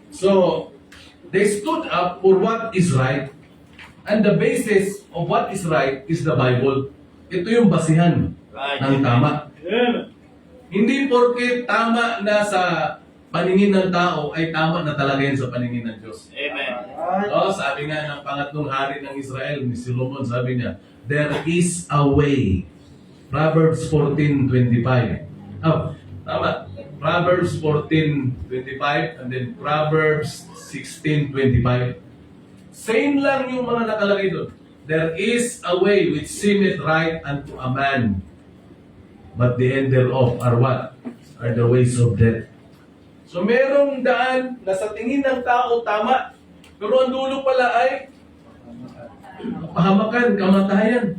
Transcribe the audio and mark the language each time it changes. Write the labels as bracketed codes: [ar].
[en] So, they stood up for what is right, and the basis of what is right is the Bible. [tl] Ito yung basihan ng tama. Amen. Hindi porke tama na sa paningin ng tao ay tama na talaga yan sa paningin ng Diyos. Amen. [en] Right. [tl] Oh, sabi nga ng pangatlong hari ng Israel, ni Solomon, sabi niya, [en] there is a way. [tl] Proverbs 14:25. Oh, tama. [en] Proverbs 14:25 and then Proverbs 16:25. [tl] Same lang yung mga nakalagay doon. [en] There is a way which seemeth right unto a man, but the end thereof are what? Are the ways of death. [tl] So merong daan na sa tingin ng tao tama, pero ang dulo pala ay pahamakan, kamatayan.